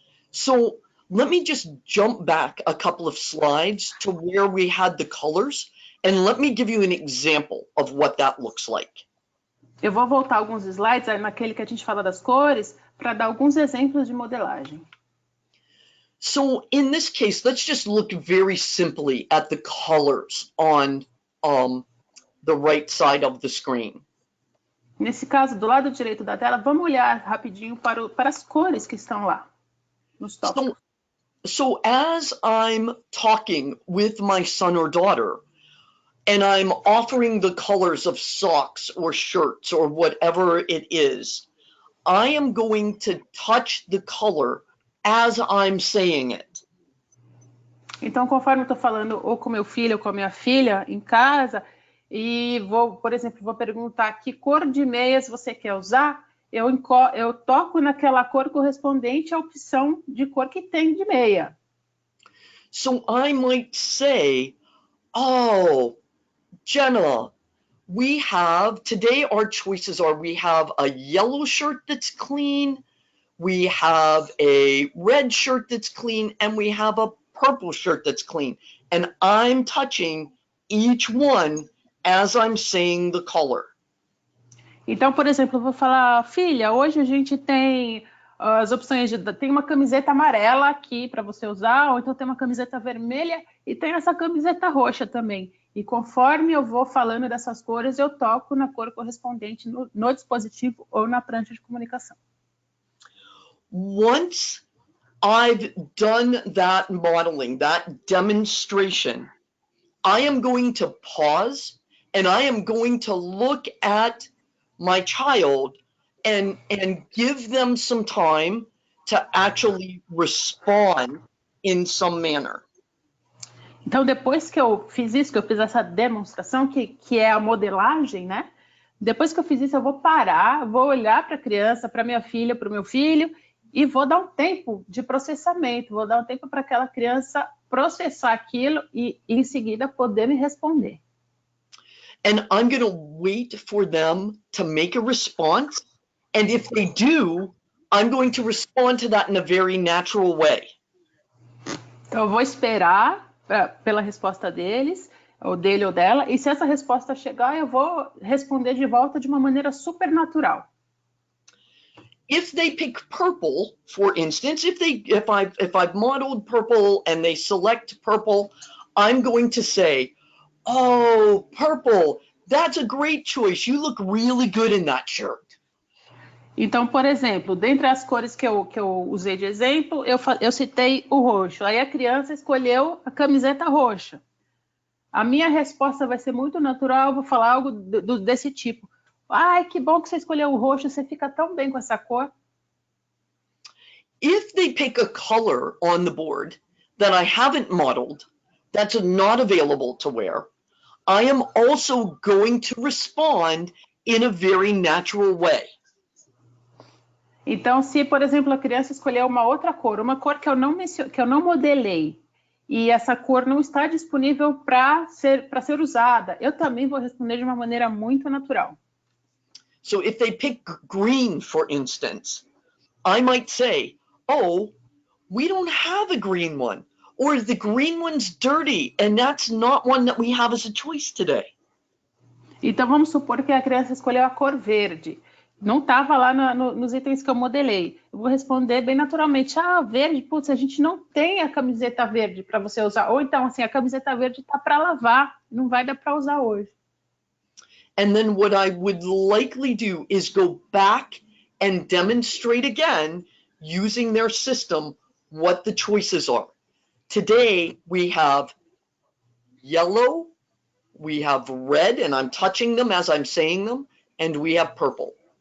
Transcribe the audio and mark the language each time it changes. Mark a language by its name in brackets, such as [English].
[English] So let me just jump back a couple of slides to where we had the colors, and let me give you an example of what that looks like. [Portuguese] Eu vou voltar alguns slides naquele que a gente fala das cores, para dar alguns exemplos de modelagem. [English] So in this case, let's just look very simply at the colors on the right side of the screen. [Portuguese] Nesse caso, do lado direito da tela, vamos olhar rapidinho para as cores que estão lá nos tópicos. [English] So as I'm talking with my son or daughter, and I'm offering the colors of socks or shirts or whatever it is, I am going to touch the color as I'm saying it. [Portuguese] Então, conforme eu estou falando ou com meu filho ou com a minha filha em casa, e por exemplo, vou perguntar que cor de meias você quer usar, eu toco naquela cor correspondente à opção de cor que tem de meia. [English] So I might say, oh, Jenna, today our choices are, we have a yellow shirt that's clean, we have a red shirt that's clean, and we have a purple shirt that's clean. And I'm touching each one as I'm saying the color. [Portuguese] Então, por exemplo, eu vou falar, filha, hoje a gente tem as opções tem uma camiseta amarela aqui para você usar, ou então tem uma camiseta vermelha e tem essa camiseta roxa também. E conforme eu vou falando dessas cores, eu toco na cor correspondente no dispositivo ou na prancha de comunicação. [English] Once I've done that modeling, that demonstration, I am going to pause and I am going to look at my child and give them some time to actually respond in some manner. [Portuguese] Então, depois que eu fiz isso, que eu fiz essa demonstração, que é a modelagem, né? Depois que eu fiz isso, eu vou parar, vou olhar para a criança, para minha filha, para o meu filho, e vou dar um tempo de processamento, vou dar um tempo para aquela criança processar aquilo e, em seguida, poder me responder. [English] and I'm going to wait for them to make a response. And if they do, I'm going to respond to that in a very natural way. [Portuguese] Então, eu vou esperar pela resposta deles, ou dele ou dela, e se essa resposta chegar, eu vou responder de volta de uma maneira super natural. [English] If they pick purple, for instance, if I've modeled purple and they select purple, I'm going to say, "Oh, purple, that's a great choice. You look really good in that shirt." [Portuguese] Então, por exemplo, dentre as cores que eu usei de exemplo, eu citei o roxo. Aí a criança escolheu a camiseta roxa. A minha resposta vai ser muito natural, eu vou falar algo desse tipo. Ai, que bom que você escolheu o roxo, você fica tão bem com essa cor. [English] If they pick a color on the board that I haven't modeled, that's not available to wear, I am also going to respond in a very natural way. [Portuguese] Então, se, por exemplo, a criança escolher uma outra cor, uma cor que eu não modelei, e essa cor não está disponível para ser usada, eu também vou responder de uma maneira muito natural. [English] So if they pick green, for instance, I might say, "Oh, we don't have a green one," or "The green one's dirty, and that's not one that we have as a choice today." [Portuguese] Então, vamos supor que a criança escolheu a cor verde. Não estava lá nos itens que eu modelei. Eu vou responder bem naturalmente. Ah, verde, putz, a gente não tem a camiseta verde para você usar. Ou então, assim, a camiseta verde está para lavar, não vai dar para usar hoje. [English] And then what I would likely do is go back and demonstrate again, using their system, what the choices are. Today, we have yellow, we have red, and I'm touching them as I'm saying them, and we have purple.